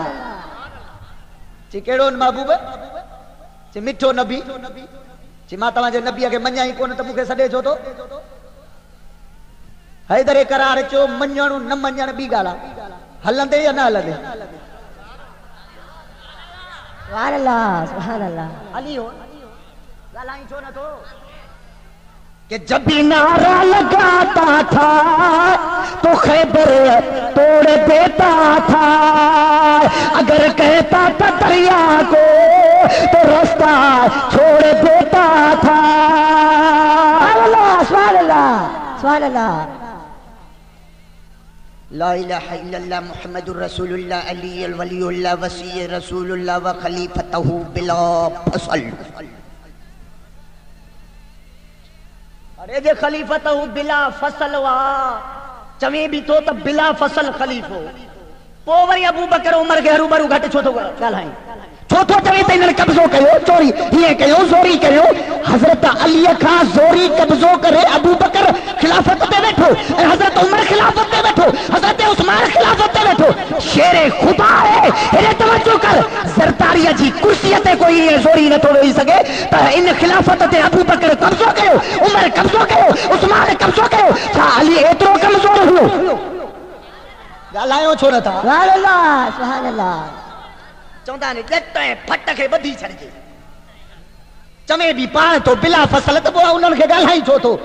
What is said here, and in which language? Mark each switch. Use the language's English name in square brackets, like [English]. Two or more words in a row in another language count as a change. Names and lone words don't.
[Sindhi] ची कहिड़ो महबूब ची मिठो नबी ची मां तव्हांजे नबीअ खे मञाई कोन त मूंखे सॾे छो थो। हैदर करार चयो मञण न मञण ॿी ॻाल्हि आहे हलंदे या न हलंदे। [Arabic] سبحان الله سبحان الله [Sindhi] अली हो ॻाल्हाई छो नथो [Urdu] کہ جب بھی نعرہ لگاتا تھا تو خیبر توڑ دیتا تھا، اگر کہتا تھا دریا کو تو راستہ چھوڑ دیتا تھا. [Arabic] سبحان الله سبحان الله. لا إله إلا الله محمد رسول الله علي ولي الله وصي رسول الله وخليفته بلا فصل. [Sindhi] अरे जे [Arabic] خليفته بلا فصل [Sindhi] वा चवे भी तो त [Arabic] بلا فصل [Sindhi] खलीफो पो वरी अबू बकर उमर के हरूबरू घट छो तो ॻाल्हाई छो तो चवे त इन्हनि कब्ज़ो कयो चोरी हीअं कयो ज़ोरी कयो। हज़रत अली खां ज़ोरी कब्ज़ो करे अबू बकर खिलाफत ते वेठो ऐं हज़रत उमर खिलाफत ते वेठो हज़रत उस्मान खिलाफत ते वेठो। शेरे खुदा है हेरे तवज्जो कर ज़रदारीअ जी कुर्सीअ ते कोई ईअं ज़ोरी नथो वेही सघे त इन खिलाफत ते अबू बकर कब्ज़ो कयो उमर कब्ज़ो कयो उस्मान कब्ज़ो कयो। छा अली एतिरो कमज़ोर हुयो? ॻाल्हायो छो नथा? [Arabic] سبحان الله سبحان الله. [Sindhi] चवंदा आहिनि ॼट ऐं फट खे ॿधी छॾिजे चवे बि पाण तो [Arabic] بلا فصل [Sindhi] त पोइ उन्हनि खे ॻाल्हाई छो थो?